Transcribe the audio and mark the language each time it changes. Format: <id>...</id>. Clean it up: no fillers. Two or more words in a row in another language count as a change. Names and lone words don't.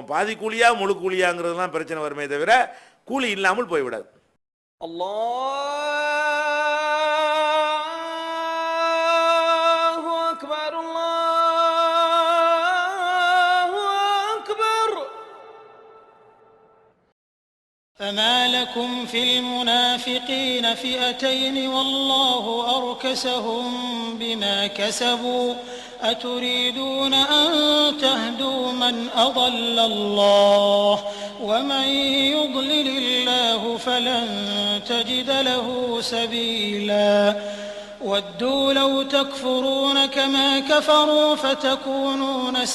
<ta>பாதி கூலியா முழு கூலியாங்கிறதுலாம் பிரச்சனை வருமே தவிர கூலி இல்லாமல் போய்விடாது.</ta> <ar>الله أكبر الله أكبر. فما لكم في المنافقين فئتين والله أركسهم بما كسبوا أتريدون أن تهدوا من أضل الله ومن يضلل الله فلن تجد له سبيلا وَدُّوا لَوْ تَكْفُرُونَ كَمَا كَفَرُوا فَتَكُونُونَ</ar>